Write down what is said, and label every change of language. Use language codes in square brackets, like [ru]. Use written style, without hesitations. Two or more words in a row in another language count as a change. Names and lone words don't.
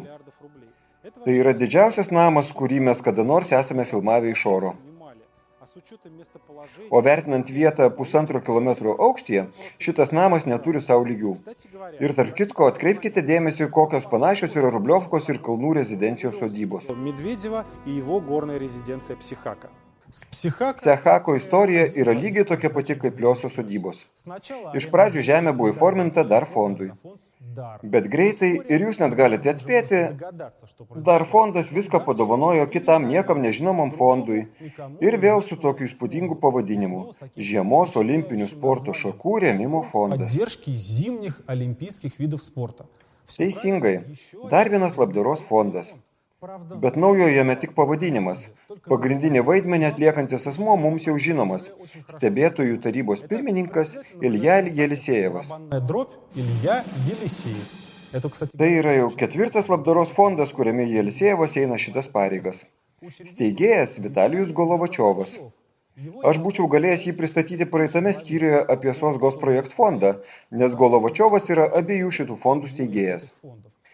[lt] Tai yra didžiausias namas, kurį mes kada nors esame filmavę iš oro. O vertinant vietą 1,5 kilometro aukštyje, šitas namas neturi savo lygių. Ir tarp kitko, atkreipkite dėmesį, kokios panašios yra Rubliovkos ir kalnų rezidencijos sodybos. [ru] Медведева и его горная резиденция Психака. С Психака [lt] Psechako istorija yra lygiai tokia pati kaip Plioso sodybos. [ru] сначала [lt] Iš pradžių žemė buvo įforminta dar fondui. [ru] дар. [lt] Bet greitai, ir jūs net galite atspėti, [ru] Догадаться, что [lt] dar fondas viską padovanojo kitam niekam nežinomam fondui. Ir vėl su tokiu įspūdingu pavadinimu – Žiemos olimpinių sporto šakų rėmimo fondas. [ru] поддержки зимних олимпийских видов спорта. [lt] Teisingai, dar vienas labdaros fondas. Bet naujo jame tik pavadinimas. Pagrindinį vaidmenį atliekantis asmuo mums jau žinomas – stebėtojų tarybos pirmininkas Ilja Jelisejevas. [ru] Барабанная дробь Илья Елисеев. Это, кстати, [lt] Tai yra jau 4. labdaros fondas, kuriame Jelisejevas eina šitas pareigas. Steigėjas Vitalijus Golovačiovas. Aš būčiau galėjęs jį pristatyti praeitame skyriuje apie Socgos projekt fondą, nes Golovačiovas yra abiejų šitų fondų steigėjas.